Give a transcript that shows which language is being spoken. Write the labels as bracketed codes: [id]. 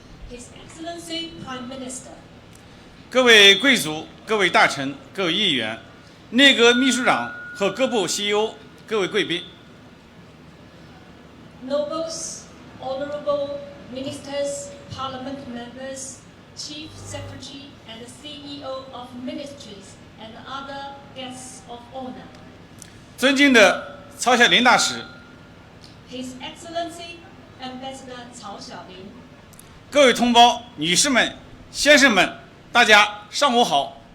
[en] His Excellency Prime Minister, [zh] 各位贵族、各位大臣、各位议员、内阁秘书长和各部 CEO、各位贵宾， [en] Nobles, Honorable Ministers, Parliament Members, Chief Secretary and CEO of Ministries and other guests of honor. [zh] 尊敬的曹晓林大使， [en] His Excellency Ambassador Cao Xiaolin, [zh] 各位同胞、女士们、先生们，大家上午好。